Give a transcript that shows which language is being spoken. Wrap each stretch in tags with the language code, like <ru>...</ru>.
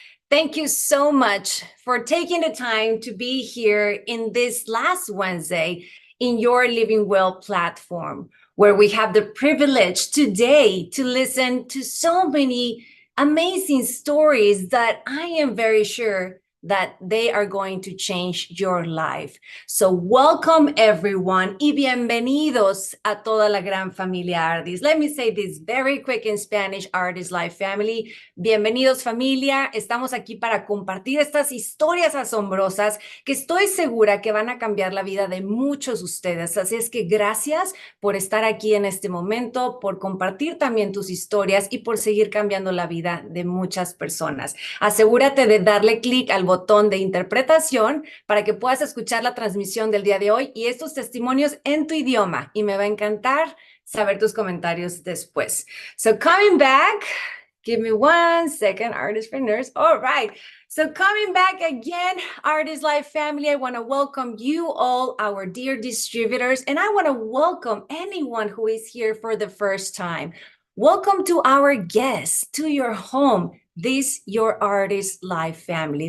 <en>Thank you so much for taking the time to be here in this last Wednesday in your Living Well platform, where we have the privilege today to listen to so many amazing stories that I am very sure that they are going to change your life. So welcome everyone</en> <es>y bienvenidos a toda la gran familia</es> <en>Ardis. Let me say this very quick in Spanish, Artist Life family.</en> <es>Bienvenidos familia. Estamos aquí para compartir estas historias asombrosas que estoy segura que van a cambiar la vida de muchos de ustedes. Así es que gracias por estar aquí en este momento, por compartir también tus historias y por seguir cambiando la vida de muchas personas. Asegúrate de darle clic al botón de interpretación para que puedas escuchar la transmisión del día de hoy y estos testimonios en tu idioma. Y me va a encantar saber tus comentarios después.</es> <en>So coming back, give me 1 second, artistpreneurs. All right. So coming back again, Artist Life family, I want to welcome you all, our dear distributors, and I want to welcome anyone who is here for the first time. Welcome to our guests, to your home. This your Artist Life family.</en>